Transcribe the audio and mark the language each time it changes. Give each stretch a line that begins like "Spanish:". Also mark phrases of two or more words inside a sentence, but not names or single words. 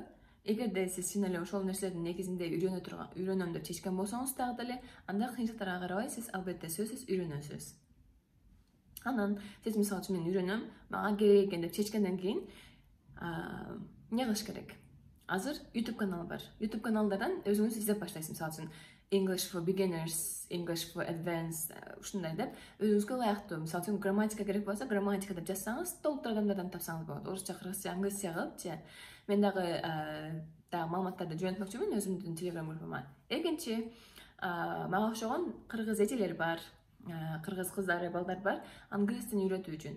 Kyrgyz: Эгерде сиз чын эле ошол нерселердин негизинде үйрөнөм деп чечкен болсоңуз дагы деле, анда кыйынчылыктарга карабай сиз албетте сөзсүз үйрөнөсүз. Анан сиз мисалы үчүн мен үйрөнөм, мага керек экен деп чечкенден кийин эмне кылыш керек? Азыр YouTube каналы бар. YouTube каналдардан өзүңүз издеп баштайсыз. Мисалы үчүн
English: English for beginners, English for advanced,
Kyrgyz: ушундай деп өзүңүзгө ылайыктуу. Мисалы үчүн грамматика керек болсо, грамматика деп жазсаңыз, толтур адамдардан тапсаңыз болот. Орусча, кыргызча, англисча кылыпчы. Мен дагы маалыматтарды жөнөтмөкчүмүн өзүмдүн Telegram группама. Экинчи, мага окшогон кыргыз эжелер бар, кыргыз кыздары, балдар бар, англис тилин үйрөтүү үчүн.